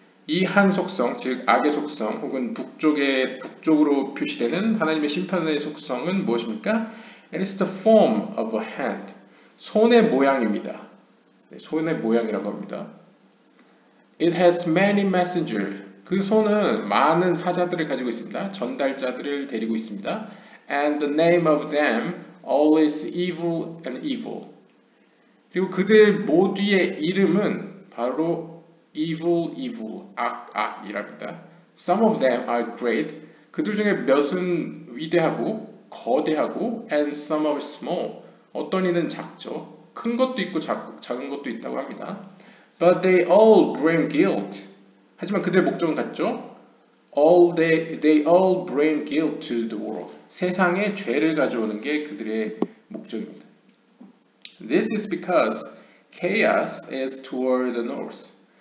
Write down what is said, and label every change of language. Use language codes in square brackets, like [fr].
[ko] 이 한 속성, 즉 악의 속성 혹은 북쪽으로 표시되는 하나님의 심판의 속성은 무엇입니까? [en] It is the form of a hand. [ko] 손의 모양입니다. 손의 모양이라고 합니다. [en] It has many messengers. [ko] 그 손은 많은 사자들을 가지고 있습니다. 전달자들을 데리고 있습니다. [en] And the name of them all is evil and evil. [ko] 그리고 그들 모두의 이름은 바로 [en] evil, evil, [ko] 악이랍니다. [en] Some of them are great. [ko] 그들 중에 몇은 위대하고 거대하고 [en] and some are small. [ko] 어떤 이는 작죠. 큰 것도 있고 작은 것도 있다고 합니다. [en] But they all bring guilt. [ko] 하지만 그들의 목적은 같죠. [en] They all bring guilt to the world. [ko] 세상에 죄를 가져오는 게 그들의 목적입니다. [en] This is because chaos is toward the north.